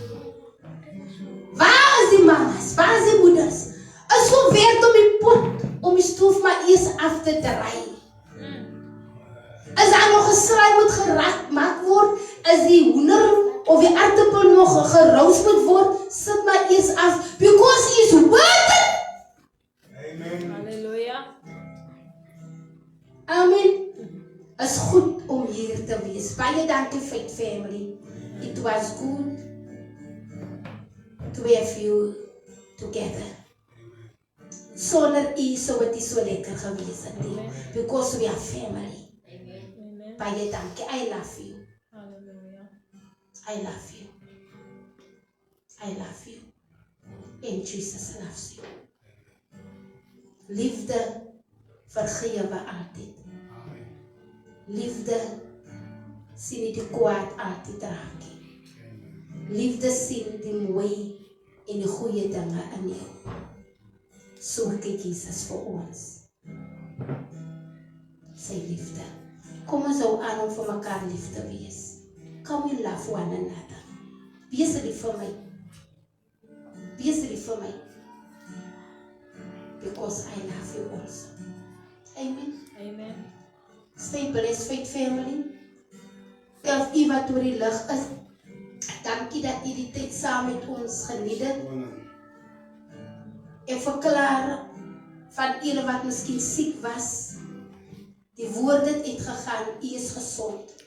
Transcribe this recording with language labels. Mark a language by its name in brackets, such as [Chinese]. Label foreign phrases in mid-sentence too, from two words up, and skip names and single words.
[Afrikaans] Waar is die mamas? Waar is die moeders? Is so werk om die pot, om die stoof maar eers af te draai. As daar nog geslaai moet gemaak word, as die hoender of die aardappel nog geroos moet word, sit maar eers af, [English] because He is worth it. Amen. Hallelujah. [Afrikaans] Amen. Is goed om hier te wees. Baie dankie, Faith Family. [English] It was good to have you together. [Afrikaans] Sonder U sou dit nie so lekker gewees het nie, [English] because we are family. [Afrikaans] Baie dankie. [English] I love you. Hallelujah. I love you. I love you. And Jesus loves you. [Afrikaans] Liefde vergewe altyd. Liefde sien nie die kwaad altyd raak nie. Liefde sien die mooi en die goeie dinge in jou. So kyk Jesus vir ons. Sy liefde. Kom ons hou aan om vir mekaar lief te wees. [English] Come and love one another. [Afrikaans] Wees lief vir my. Wees lief vir my. [English] Because I love you also. Amen. Amen. Stay blessed, Faith Family. [Afrikaans] Self U wat oor die lig is. Dankie dat U die tyd saam met ons geniet het. Ek verklaar van julle wat miskien siek was. Die woord het uitgegaan, U is gesond.